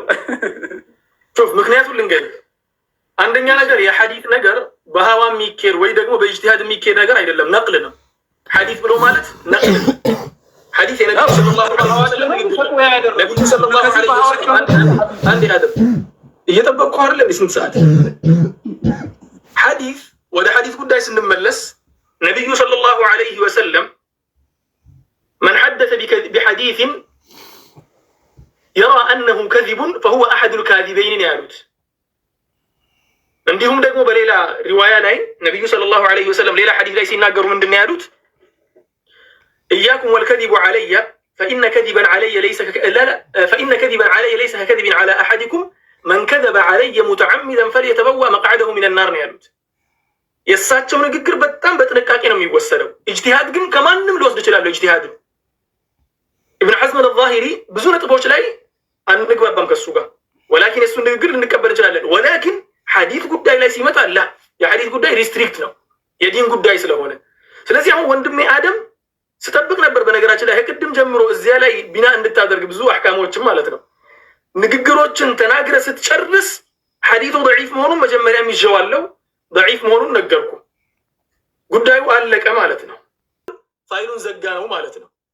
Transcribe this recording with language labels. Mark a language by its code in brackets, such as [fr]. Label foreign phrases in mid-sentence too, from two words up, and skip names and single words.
[am] ሹፍ ምክንያቱም ልንገርህ፣ አንደኛ ነገር የሐዲስ ነገር በሀዋ የሚኬድ ወይ ደግሞ በኢጅቲሃድ የሚኬድ ነገር አይደለም፣ ነቅል ነው። ሐዲስ ብሎ ማለት ነቅል ነው። ሐዲስ የነብዩ [ar] صلى الله عليه وسلم [am] ነብዩ [ar] صلى الله عليه وسلم [am] አንድ ያደብ እየጠበቅኩ አይደለም ስንት ሰዓት ሐዲስ ወደ ሐዲስ ጉዳይ ስንመለስ ነብዩ [ar] صلى الله عليه وسلم من حدث بحديث يرى أنه كذب فهو أحد الكاذبين [am] ያሉት። እንዲሁም ደግሞ በሌላ ሪዋያ ላይ ነብዩ [ar] صلى الله عليه وسلم [am] ሌላ ሐዲስ ላይ ሲናገሩ ምንድን ነው ያሉት? [ar] إياكم والكذب علي فإن كذبا علي ليس ككذب على أحدكم من كذب علي متعمدا فليتبوأ مقعده من النار [am] ነው ያሉት። የእሳቸው ንግግር በጣም በጥንቃቄ ነው የሚወሰደው። ኢጅቲሃድ ግን ከማንም ሊወስድ ይችላል። ኢጅቲሃድ ኢብኑ ሐዝም አልዛሂሪ ብዙ ነጥቦች ላይ አንግባባም ከሱ ጋር፣ ወላኪን እሱ ንግግር ልንቀበል እንችላለን። ወላኪን ሐዲስ ጉዳይ ላይ ሲመጣ አላ የሐዲስ ጉዳይ ሪስትሪክት ነው የዲን ጉዳይ ስለሆነ። ስለዚህ አሁን ወንድሜ አደም ስጠብቅ ነበር በነገራችን ላይ ከቅድም ጀምሮ እዚያ ላይ ቢና እንድታደርግ ብዙ አህካሞችን ማለት ነው። ንግግሮችን ተናግረ ስትጨርስ ሐዲሱ ضعيف መሆኑን መጀመሪያ ይዤዋለሁ፣ ضعيف መሆኑን ነገርኩ። ጉዳዩ አለቀ ማለት ነው። ፋይሉን ዘጋ ነው ማለት ነው።